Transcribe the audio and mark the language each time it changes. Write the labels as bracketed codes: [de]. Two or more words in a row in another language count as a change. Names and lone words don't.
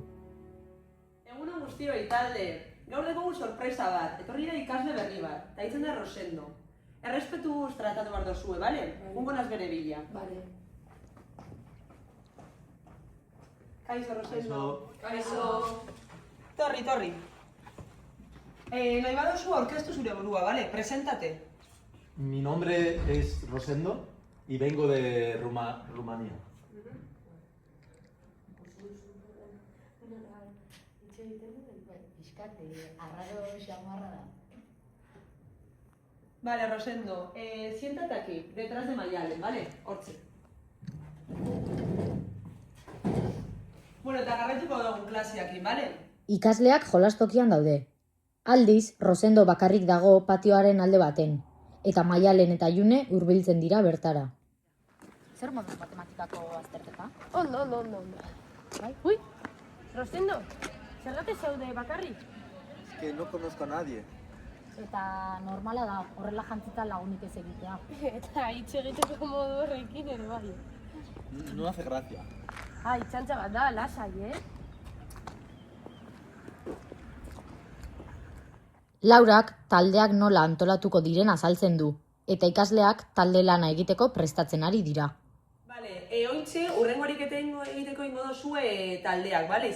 [eu] Egunon guztioi talde, gaur dugu sorpresa bat, etorri da ikasle berri bat, eta itzen da Rosendo. Errespetuz tratatu behar dozue, bale? Ungo naz bere bila. Bale. Kaixo, Rosendo. Kaixo. Torri. Nahi badozu aurkeztu zure burua, bale? [es] Presentate. Mi nombre es Rosendo y vengo de Rumanía. Vale, Rosendo, siéntate aquí, detrás de Mayalen, ¿vale? Hortxe. [eu] Bueno, eta garraituko dugun klaseakin, ¿vale? Ikasleak jolastokian daude. Aldiz, Rosendo bakarrik dago patioaren alde baten, eta Maialen eta June hurbiltzen dira bertara. Zer moduz matematikako azterketa? Ondo. Bai? Ui, Rosendo, zergatik zaude bakarrik? [es] Es que no conozco a nadie. [eu] Eta normala da, horrela jantzita lagunik ez egitea. Eta hitz egiteko modu horrekin ere bai. [es] No hace gracia. [eu] Txantxa bat da, lasai, Laurak taldeak nola antolatuko diren azaltzen du, eta ikasleak talde lana egiteko prestatzen ari dira. Vale, ointxe, urrengorik egiteko ingo dozue taldeak, vale?